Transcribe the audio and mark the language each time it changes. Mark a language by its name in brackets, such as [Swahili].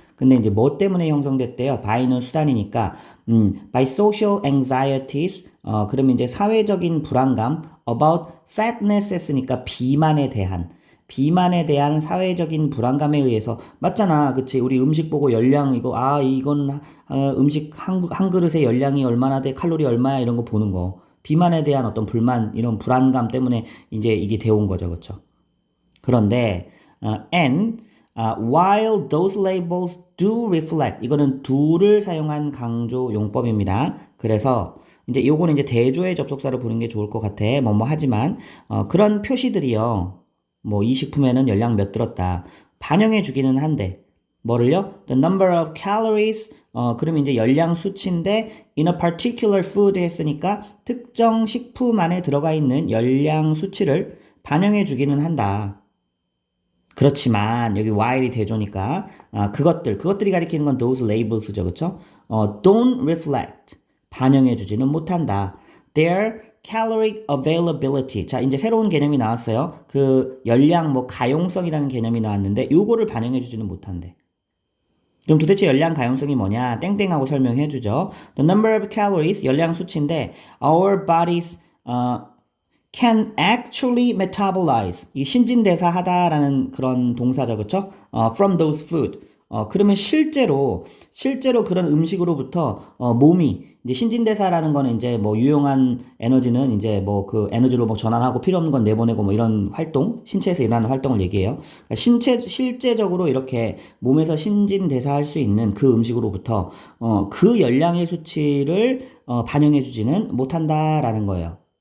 [Korean] 근데 이제 뭐 때문에 형성됐대요? by는 수단이니까 [English] by social anxieties [Korean] 그러면 이제 사회적인 불안감 [English] about fatness [Korean] 했으니까 비만에 대한 사회적인 불안감에 의해서 맞잖아. 그치? 우리 음식 보고 열량 이거 이건 음식 한 그릇의 열량이 얼마나 돼? 칼로리 얼마야? 이런 거 보는 거. 비만에 대한 어떤 불만 이런 불안감 때문에 이제 이게 되어온 거죠. 그렇죠? [English] 그런데 and while those labels do reflect [Korean] 이거는 do를 사용한 강조 용법입니다. 그래서 이제 요거는 이제 대조의 접속사를 보는 게 좋을 것 같아. 뭐뭐 하지만 그런 표시들이요. 뭐 이 식품에는 열량 몇 들었다. 반영해 주기는 한데 뭐를요? [English] The number of calories [Korean] 그러면 이제 열량 수치인데 [English] in a particular food [Korean] 했으니까 특정 식품 안에 들어가 있는 열량 수치를 반영해 주기는 한다. 그렇지만 여기 while이 대조니까 그것들이 가리키는 건 those labels죠. 그렇죠? [English] don't reflect [Korean] 반영해 주지는 못한다. [English] their caloric availability. [Korean] 자, 이제 새로운 개념이 나왔어요. 그 열량 뭐 가용성이라는 개념이 나왔는데 요거를 반영해 주지는 못한대. 그럼 도대체 열량 가용성이 뭐냐? 땡땡하고 설명해 주죠. [English] The number of calories [Korean] 열량 수치인데 [English] our bodies can actually metabolize [Korean] 이 신진대사하다라는 그런 동사죠. 그렇죠? [English] from those food [Korean] 그러면 실제로 그런 음식으로부터 몸이 이제 신진대사라는 거는 이제 뭐 유용한 에너지는 이제 뭐 그 에너지로 뭐 전환하고 필요 없는 건 내보내고 뭐 이런 활동, 신체에서 일어나는 활동을 얘기해요. 그러니까 실제적으로 이렇게 몸에서 신진대사할 수 있는 그 음식으로부터 그 열량의 수치를 반영해주지는 못한다라는 거예요.